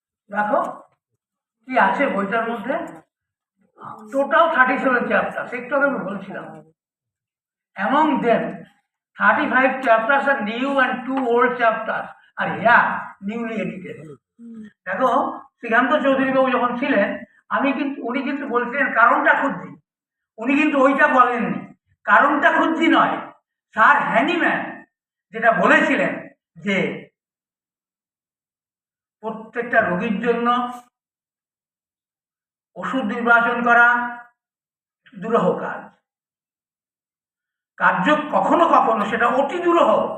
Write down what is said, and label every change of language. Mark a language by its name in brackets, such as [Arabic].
[Bangla] দেখো কি আছে বইটার মধ্যে, টোটাল 37 চ্যাপ্টার, একটু আগে আমি বলছিলাম। [English] Among them 35 chapters are new and 2 old chapters are here newly edited. [Bangla] দেখো শ্রীকান্ত চৌধুরী বাবু যখন ছিলেন, উনি কিন্তু বলছিলেন কারণটা খুঁজছি, উনি কিন্তু ওইটা বলেননি, কারণটা খুঁজছি নয়, স্যার হ্যানিম্যান যেটা বলেছিলেন যে প্রত্যেকটা রোগীর জন্য ওষুধ নির্বাচন করা দুরূহ কাজ, কার্য কখনো কখনো সেটা অতি দুরূহ।